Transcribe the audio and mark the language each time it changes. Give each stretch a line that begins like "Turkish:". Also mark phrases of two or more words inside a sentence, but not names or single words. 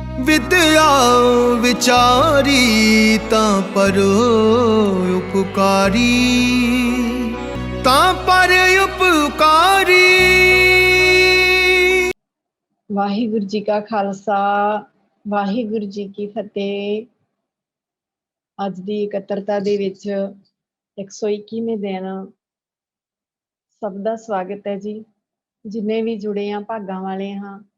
Punjabi: ਵਿੱਦਿਆ ਵਿਚਾਰੀ ਤਾਂ ਪਰ ਉਪਕਾਰੀ, ਤਾਂ ਪਰ ਉਪਕਾਰੀ। ਵਾਹਿਗੁਰੂ ਜੀ ਕਾ ਖਾਲਸਾ, ਵਾਹਿਗੁਰੂ ਜੀ ਕੀ ਫਤਿਹ। ਅੱਜ ਦੀ ਇਕੱਤਰਤਾ ਦੇ ਵਿੱਚ 121ਵੇਂ ਦਿਨ ਸਭ ਦਾ ਸਵਾਗਤ ਹੈ ਜੀ। ਜਿੰਨੇ ਵੀ ਜੁੜੇ ਆ ਭਾਗਾਂ ਵਾਲੇ ਹਾਂ।